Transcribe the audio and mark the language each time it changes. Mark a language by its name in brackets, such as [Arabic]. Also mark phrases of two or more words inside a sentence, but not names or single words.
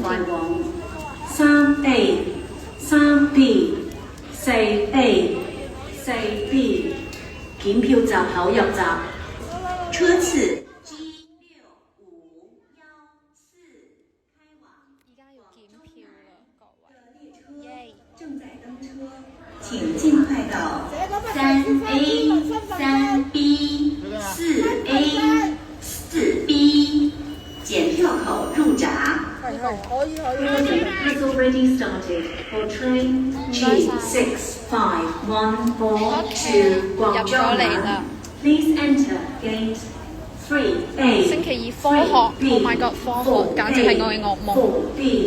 [Cantonese] 快往3A、3B、4B 檢票閘口入閘。車次 G6514開往而家要檢票啦，各位。列車正在登車，請盡快到 3A、3B、4A、4B 檢票口入閘。 [English] Rehearsal ready started for train G6514 to 廣州南。Please enter gate 3A。 [Cantonese] 星期二科學 ， [English] Oh my god， [Cantonese] 科學簡直係我嘅噩夢。